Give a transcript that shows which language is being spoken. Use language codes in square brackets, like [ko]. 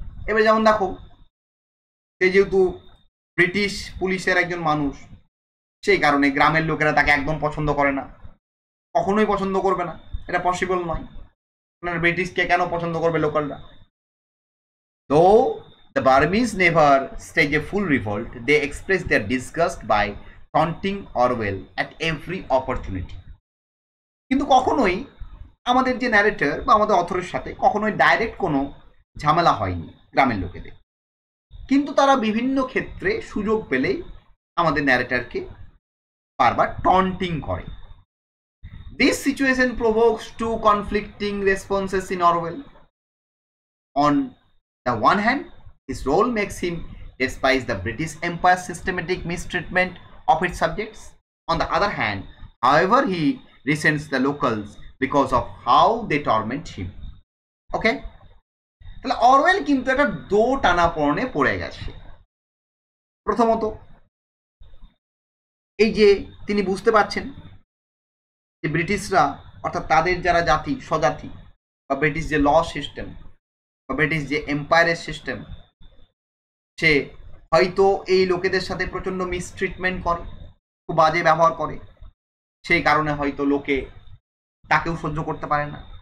[bn] এবার যেমন দেখো, সে যেহেতু ব্রিটিশ পুলিশের একজন মানুষ, সেই কারণে গ্রামের লোকেরা তাকে একদম পছন্দ করে না, কখনোই পছন্দ করবে না, এটা পসিবল নয়। আপনার ব্রিটিশকে কেন পছন্দ করবে লোকালরা? [en] তো the Burmese never stage a full revolt. They express their disgust by taunting Orwell at every opportunity. [bn] কিন্তু কখনোই আমাদের যে ন্যারেটর বা আমাদের অথরের সাথে কখনোই ডাইরেক্ট কোনো ঝামেলা হয়নি গ্রামের লোকেদের, কিন্তু তারা বিভিন্ন ক্ষেত্রে সুযোগ পেলেই আমাদের ন্যারেটরকে বারবার টন্টিং করে। [en] This situation provokes two conflicting responses in Orwell. On the one hand, his role makes him despise the British Empire's systematic mistreatment of its subjects. On the other hand, however, he resents the locals because of how they torment him. Okay? [bn] তাহলে Orwell কিন্তু একটা দো টানাপোড়েনে পড়ে গেছে। প্রথমত এই যে তিনি বুঝতে পারছেন যে ব্রিটিশরা, অর্থাৎ তাদের যারা জাতি স্বজাতি বা ব্রিটিশ যে ল সিস্টেম বা ব্রিটিশ যে এম্পায়ারের সিস্টেম, সে হয়তো এই লোকেদের সাথে প্রচণ্ড মিসট্রিটমেন্ট করে, খুব বাজে ব্যবহার করে, সেই কারণে হয়তো লোকে তাকেও সহ্য করতে পারে না।